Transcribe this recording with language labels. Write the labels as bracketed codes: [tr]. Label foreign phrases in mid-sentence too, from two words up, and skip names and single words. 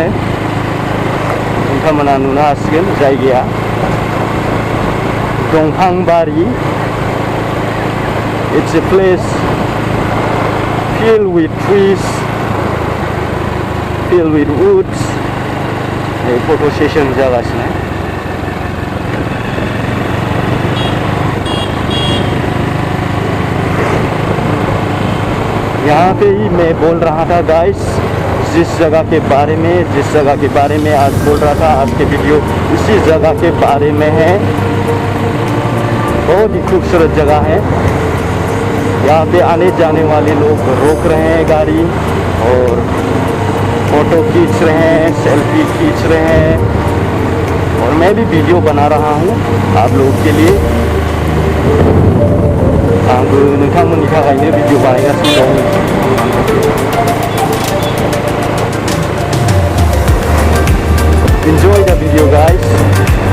[brx] नोंथांमोना नुनो हासिगोन जायगाया दंफांबारि। [en] It's a place filled with trees, filled with woods. Photo session [brx] जागासिनो। [hi] यहाँ पे ही मैं बोल रहा था गाइस, जिस जगह के बारे में आज बोल रहा था, आज के वीडियो इसी जगह के बारे में है। बहुत ही खूबसूरत जगह है। यहाँ पे आने जाने वाले लोग रोक रहे हैं गाड़ी और फोटो खींच रहे हैं, सेल्फी खींच रहे हैं, और मैं भी वीडियो बना रहा हूँ आप लोगों के लिए। [brx] आंबो नोंथांमोननि थाखायनो भिडिअ बानायगासिनो दं। [en] Enjoy the video guys.